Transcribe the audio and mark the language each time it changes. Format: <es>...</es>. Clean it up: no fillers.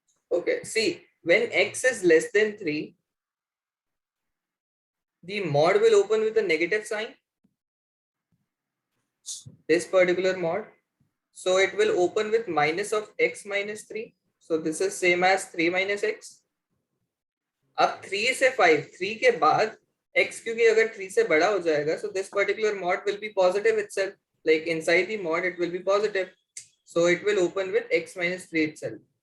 <en>Okay, see, when x is less than 3, the mod will open with a negative sign, this particular mod. So it will open with minus of x minus 3. So this is same as 3 minus x.</en> <hi>अब 3 से 5, 3 के बाद x क्योंकि अगर 3 से बड़ा हो जाएगा,</hi> <en>so this particular mod will be positive itself. Like inside the mod, it will be positive. So it will open with x minus 3 itself.</en>